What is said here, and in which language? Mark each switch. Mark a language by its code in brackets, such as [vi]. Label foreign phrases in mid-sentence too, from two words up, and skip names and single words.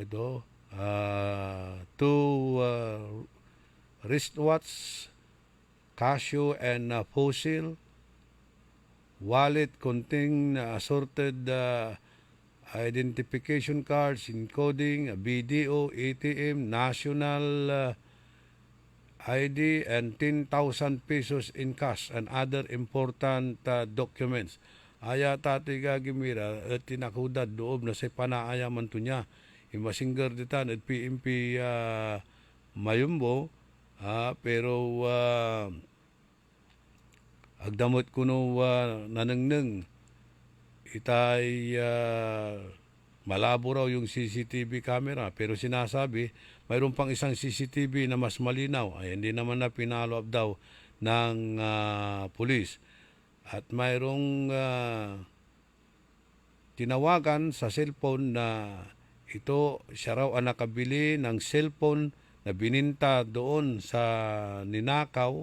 [en] two wristwatch, Casio and fossil, wallet containing assorted identification cards, encoding, BDO, ATM, national ID, and 10,000 pesos in cash and other important documents. [pag] Aya tati gagimira at tinakudad doob na sa panaayaman to niya. Imasinggar ditan at PMP Mayumbo, pero agdamot ko no nanangneng itay [tl] malabo raw yung CCTV camera, pero sinasabi mayroon pang isang CCTV na mas malinaw, ay hindi naman na pinalo up daw ng pulis. At mayroong tinawagan sa cellphone na ito siya raw ang nakabili ng cellphone na bininta doon sa ninakaw.